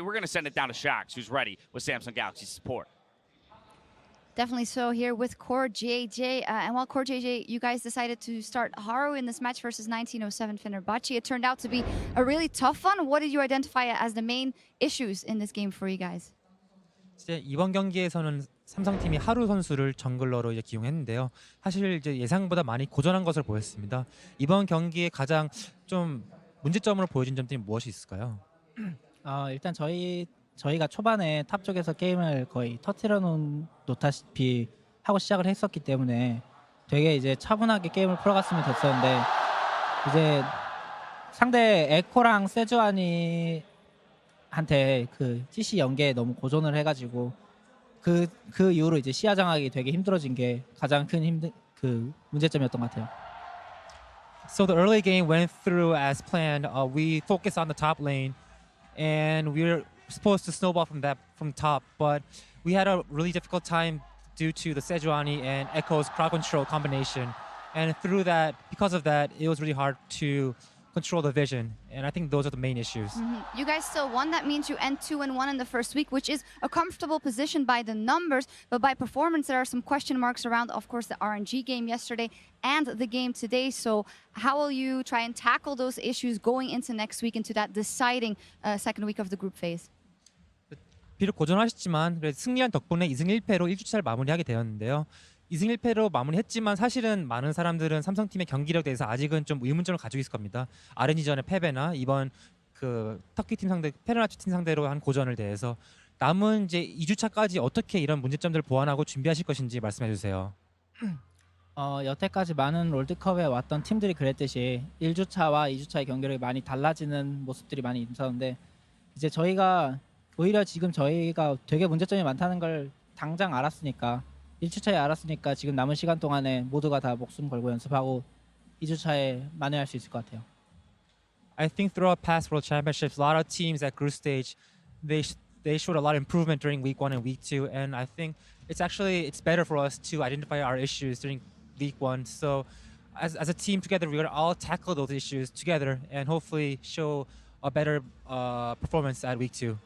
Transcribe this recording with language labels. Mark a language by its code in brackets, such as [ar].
[en] We're going to send it down to Shax, who's ready with Samsung Galaxy support. Definitely so here with CoreJJ. And while CoreJJ, you guys decided to start Haru in this match versus 1907 Fenerbahçe. It turned out to be a really tough one. What did you identify as the main issues in this game for you guys? [ko] 이번 경기에서는 삼성팀이 하루 선수를 정글러로 이제 기용했는데요. 사실 이제 예상보다 많이 고전한 것을 보였습니다. 이번 경기에 가장 좀 문제점으로 보여진 점들이 무엇이 있을까요? 일단 저희가 초반에 탑 쪽에서 게임을 거의 터트려 놓다시피 하고 시작을 했었기 때문에 되게 이제 차분하게 게임을 풀어갔으면 됐었는데, 이제 상대 에코랑 세주아니 한테 그 CC 연계에 너무 고전을 해가지고 그 이후로 이제 시야 장악이 되게 힘들어진 게 가장 큰 문제점이었던 것 같아요. [en] So the early game went through as planned. We focused on the top lane, and we were supposed to snowball from top, but we had a really difficult time due to the Sejuani and Ekko's crowd control combination. And because of that, it was really hard to control the vision. And I think those are the main issues. You guys still won. That means you end 2-1 in the first week, which is a comfortable position by the numbers. But by performance, there are some question marks around, of course, the RNG game yesterday and the game today. So how will you try and tackle those issues going into next week, into that deciding second week of the group phase? [ko] 비록 고전하셨지만 승리한 덕분에 2승 1패로 1주차를 마무리하게 되었는데요. 2승 1패로 마무리했지만 사실은 많은 사람들은 삼성팀의 경기력에 대해서 아직은 좀 의문점을 가지고 있을 겁니다. RNG전의 패배나 이번 그 터키 팀 상대, 페르나치 팀 상대로 한 고전을 대해서 남은 이제 2주차까지 어떻게 이런 문제점들을 보완하고 준비하실 것인지 말씀해 주세요. 여태까지 많은 롤드컵에 왔던 팀들이 그랬듯이 1주차와 2주차의 경기력이 많이 달라지는 모습들이 많이 있었는데 이제 오히려 지금 저희가 되게 문제점이 많다는 걸 당장 알았으니까 1주차에 알았으니까 지금 남은 시간 동안에 모두가 다 목숨 걸고 연습하고 2주차에 만회할 수 있을 것 같아요. [en] I think throughout past World Championships, a lot of teams at group stage, they showed a lot of improvement during week 1 and week 2, and I think it's better for us to identify our issues during week 1. So as a team together, we're going to all tackle those issues together and hopefully show a better performance at week 2.